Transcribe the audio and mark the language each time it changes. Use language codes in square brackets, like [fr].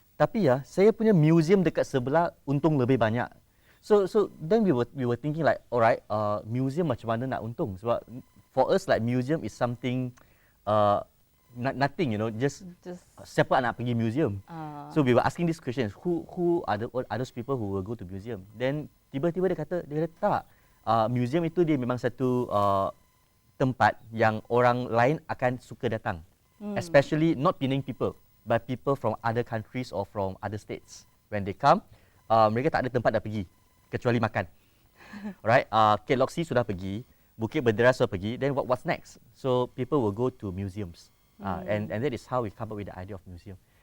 [ms] Tapi ya, saya punya museum dekat sebelah untung lebih banyak. [en] So then we were thinking like, alright, museum [ms] macam mana nak untung? Sebab [en] for us like museum is something nothing, just [ms] siapa nak pergi museum. [en] So we were asking these questions, who are those people who will go to museum? [ms] Then tiba-tiba dia kata tak, museum itu dia memang satu tempat yang orang lain akan suka datang. [en] Especially not Penang people, but people from other countries or from other states. When they come, [ms] mereka tak ada tempat dah pergi kecuali makan. Alright, Kek Lok Si sudah pergi, Bukit Bendera sudah pergi, [en] then what's next? So people will go to museums. And that is how we come up with the idea of museum.